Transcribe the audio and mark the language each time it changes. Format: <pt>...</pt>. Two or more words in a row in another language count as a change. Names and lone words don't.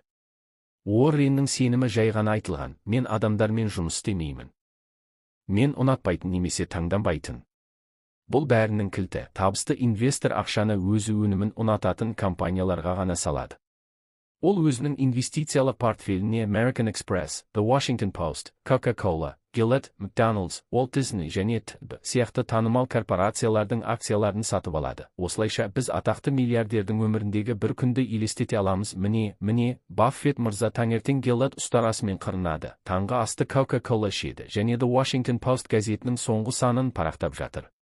<kk>Уорреннің сенімі жай ғана айтылған: мен адамдармен жұмыс істемеймін. Мен ұнатпайтын немесе таңданбайтын. Бұл бәрінің кілті. Табысты инвестор ақшаны өзі өнімін ұнататын компанияларға ғана салады. Ол өзінің инвестициялық портфеліне American Express, The Washington Post, Coca-Cola, Gillette, McDonald's, Walt Disney және т.б. сияқты танымал корпорациялардың акцияларын сатып алады. Осылайша біз атақты миллиардердің өміріндегі бір күнді елестете аламыз. Міне, Баффет мырза таңертең Gillette ұстарасымен қырынады, таңғы асты Coca-Cola ішеді және The Washington Post газетінің соңғы санын парақтап жатыр.</kk>